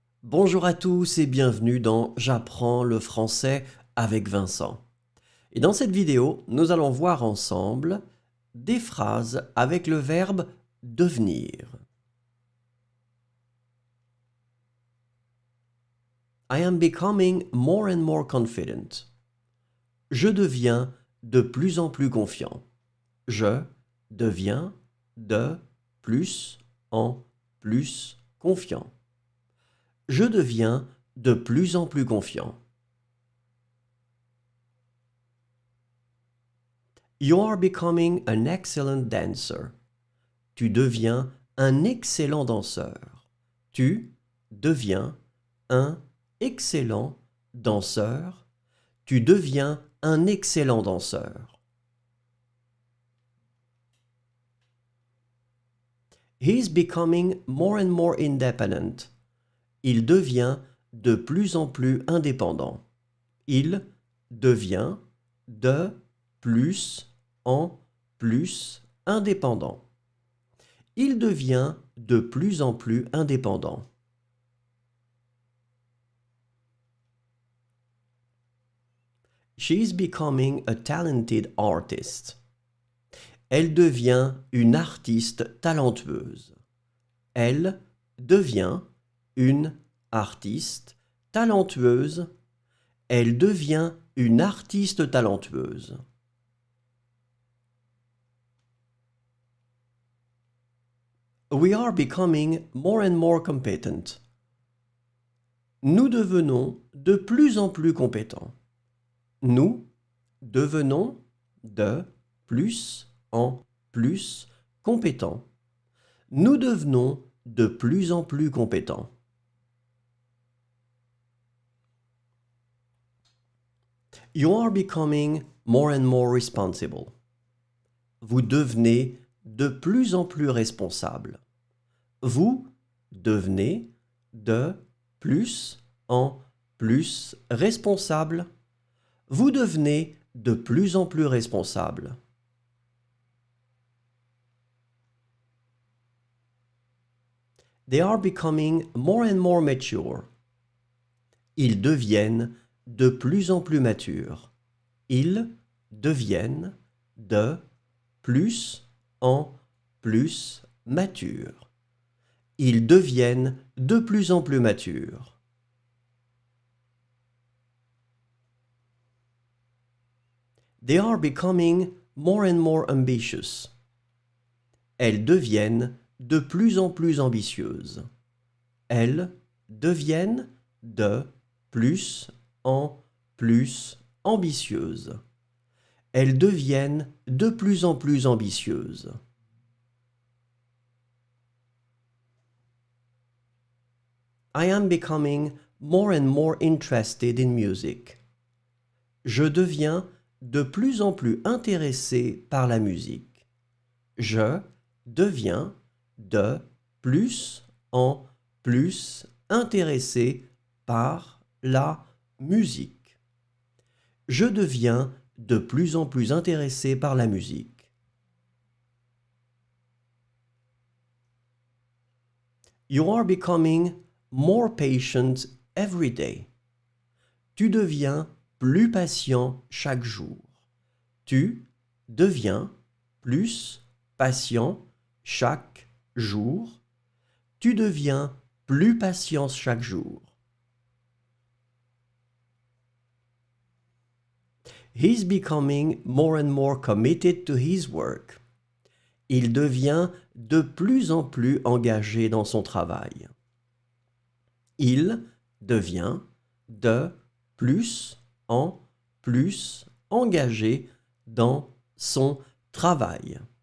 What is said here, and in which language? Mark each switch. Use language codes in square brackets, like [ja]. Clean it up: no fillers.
[fr] Bonjour à tous et bienvenue dans J'apprends le français avec Vincent. Et dans cette vidéo, nous allons voir ensemble des phrases avec le verbe devenir. [en] I am becoming more and more confident. [fr] Je deviens de plus en plus confiant. Je deviens de plus en plus confiant. Je deviens de plus en plus confiant. [en] You are becoming an excellent dancer. [fr] Tu deviens un excellent danseur. Tu deviens un excellent danseur. Tu deviens un excellent danseur. [en] He's becoming more and more independent. [fr] Il devient de plus en plus indépendant. Il devient de plus en plus indépendant. Il devient de plus en plus indépendant. [en] She is becoming a talented artist. [fr] Elle devient une artiste talentueuse. Elle devient une artiste talentueuse. Elle devient une artiste talentueuse. [en] We are becoming more and more competent. [fr] Nous devenons de plus en plus compétents. Nous devenons de plus en plus compétents. Nous devenons de plus en plus compétents. [en] You are becoming more and more responsible. [fr] Vous devenez de plus en plus responsable. Vous devenez de plus en plus responsable. Vous devenez de plus en plus responsable. [en] They are becoming more and more mature. [fr] Ils deviennent de plus en plus matures. Ils deviennent de plus en plus matures. Ils deviennent de plus en plus matures. [en] They are becoming more and more ambitious. [fr] Elles deviennent de plus en plus ambitieuses. Elles deviennent de plus en plus ambitieuses. Elles deviennent de plus en plus ambitieuses. [en] I am becoming more and more interested in music. [fr] Je deviens de plus en plus intéressé par la musique. Je deviens de plus en plus intéressé par la musique. Je deviens de plus en plus intéressé par la musique. [en] You are becoming more patient every day. [fr] Tu deviens plus patient chaque jour. Tu deviens plus patient chaque jour. Tu deviens plus patient chaque jour. [en] He's becoming more and more committed to his work. [fr] Il devient de plus en plus engagé dans son travail. Il devient de plus en plus engagé dans son travail.